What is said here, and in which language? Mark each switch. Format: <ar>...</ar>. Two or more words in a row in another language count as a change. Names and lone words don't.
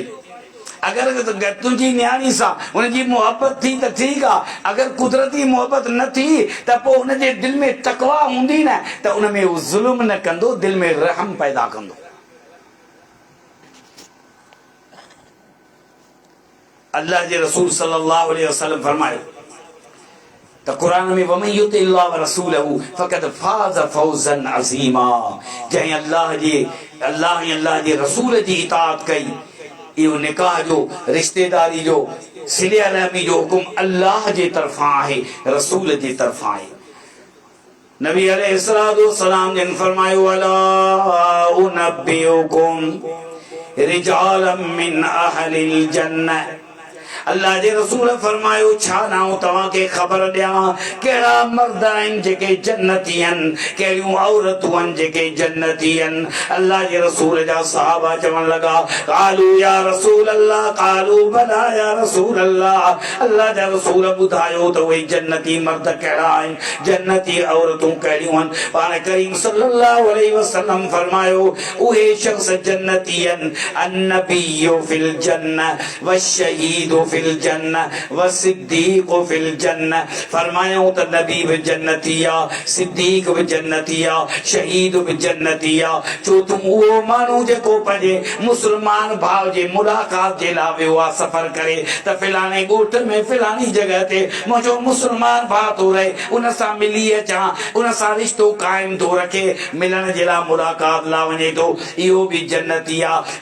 <sd>अगरि तुंहिंजी नियाणी सां हुनजी मुहबत थी त ठीकु आहे, अगरि कुदरती मुहबत न थी त पोइ हुनजे दिलि में तक़वा हूंदी न त उन में हू ज़ुल्म न कंदो, दिलि में रहम पैदा कंदो। अल्लाह जे रसूल</sd> <ar>صلى الله عليه وسلم</ar> <sd>फरमायो त क़ुरान में</sd> <ar>ومن يطع الله و رسوله فقد فاز فوزا عظيما.</ar> <sd>जंहिं अल्लाह जे रसूल जी इताअत कई, इहो निकाह जो, रिश्तेदारी जो, सिले रहमी जो हुकुम अल्लाह जे तरफ़ां आहे, रसूल जे तरफ़ां आहे।</sd> <ar>नबी عليه الصلاة والسلام</ar> <sd>जिन फरमायो</sd> <ar>ألا أنبئكم رجالا من أهل الجنة.</ar> <sd>अल्लाह जे रसूल फरमायो छा ना तव्हांखे ख़बर ॾियां कहिड़ा मर्द आहिनि जेके जन्नती आहिनि, कहिड़ियूं औरतूं आहिनि जेके जन्नती आहिनि। अल्लाह जे रसूल जा सहाबा चवण लॻा</sd> <ar>قالوا يا رسول الله, قالوا بلى يا رسول الله.</ar> <sd>अल्लाह जा रसूल ॿुधायो त उहे जन्नती मर्द कहिड़ा आहिनि, जन्नती औरतूं कहिड़ियूं आहिनि। पाण करीम</sd> <ar>صلى الله عليه وسلم</ar> <sd>फरमायो उहे शख़्स जन्नती आहिनि,</sd> <ar>النبي في الجنة والشهيد في الجنة والصديق في الجنة.</ar> <sd>फरमायो त नबी भी जन्नती आहे, सिद्दीक़ भी जन्नती आहे, शहीद भी जन्नती आहे। छो तूं उहो माण्हू जेको पंहिंजे मुस्लमान भाउ जे मुलाक़ात जे लाइ वियो आहे सफ़र करे त फिलाणे ॻोठ में फिलाणी जॻह ते मुंहिंजो मुस्लमान भाउ थो रहे, उन सां मिली अचां, उन सां रिश्तो क़ाइम थो रखे, मिलण जे लाइ मुलाक़ात लाइ वञे थो, इहो बि जन्नती आहे।</sd>